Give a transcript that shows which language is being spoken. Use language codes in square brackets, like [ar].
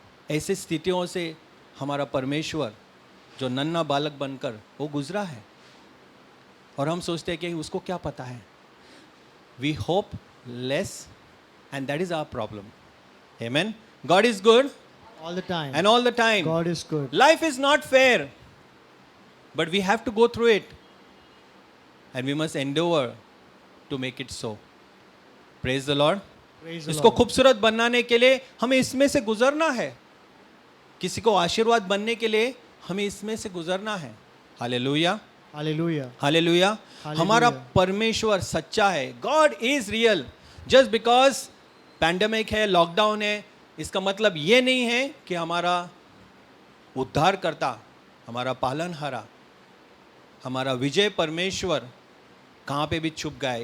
[hi] ऐसी स्थितियों से हमारा परमेश्वर जो नन्हा बालक बनकर वो गुजरा है, और हम सोचते हैं कि उसको क्या पता है। [en] We hopeless and that is our problem. Amen. God is good All the time. and all the time. God is good. Life is not fair, but we have to go through it, and we must endeavor to make it so. Praise the Lord. Praise the [hi] इसको [en] Lord. [hi] खूबसूरत बनाने के लिए हमें इसमें से गुजरना है। किसी को आशीर्वाद बनने के लिए हमें इसमें से गुजरना है। Hallelujah, [en] Hallelujah. [hi] हालेलुया। हमारा परमेश्वर सच्चा है। [en] God is real. Just because [hi] pandemic है, लॉकडाउन है, इसका मतलब ये नहीं है कि हमारा उद्धारकर्ता, हमारा पालनहारा, हमारा विजय परमेश्वर कहाँ पे भी छुप गया है।